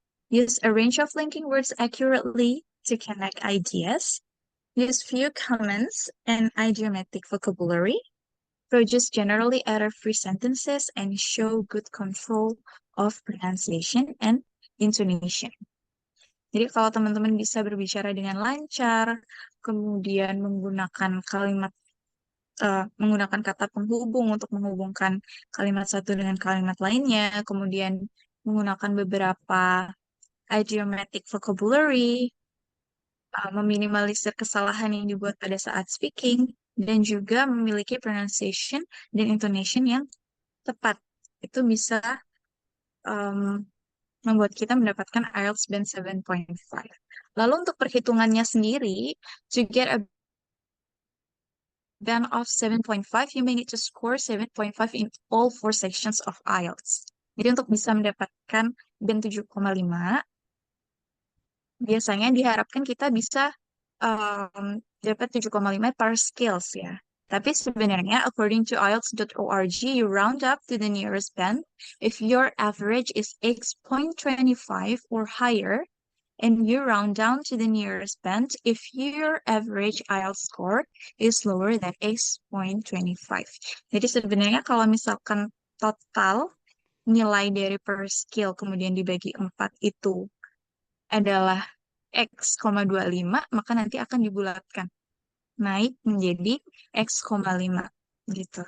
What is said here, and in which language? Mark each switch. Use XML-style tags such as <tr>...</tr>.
<en>Use a range of linking words accurately to connect ideas. Use few comments and idiomatic vocabulary. Produce generally error-free sentences and show good control of pronunciation and intonation.</en> <id>Jadi kalau teman-teman bisa berbicara dengan lancar, kemudian menggunakan menggunakan kata penghubung untuk menghubungkan kalimat satu dengan kalimat lainnya, kemudian menggunakan beberapa idiomatic vocabulary, meminimalisir kesalahan yang dibuat pada saat speaking, dan juga memiliki pronunciation dan intonation yang tepat. Itu bisa membuat kita mendapatkan IELTS Band 7.5. Lalu untuk perhitungannya sendiri,</id> <en>to get a band of 7.5, you may need to score 7.5 in all 4 sections of IELTS.</en> <id>Jadi untuk bisa mendapatkan band 7,5, biasanya diharapkan kita bisa dapat 7,5 per skills ya. Tapi sebenarnya,</id> <en>according to IELTS.org, you round up to the nearest band if your average is X.25 or higher, and you round down to the nearest band if your average IELTS score is lower than X.25.</en> <id>Jadi sebenarnya kalau misalkan total nilai dari per skill kemudian dibagi 4 itu adalah X,25, maka nanti akan dibulatkan naik menjadi X,5 gitu.</id>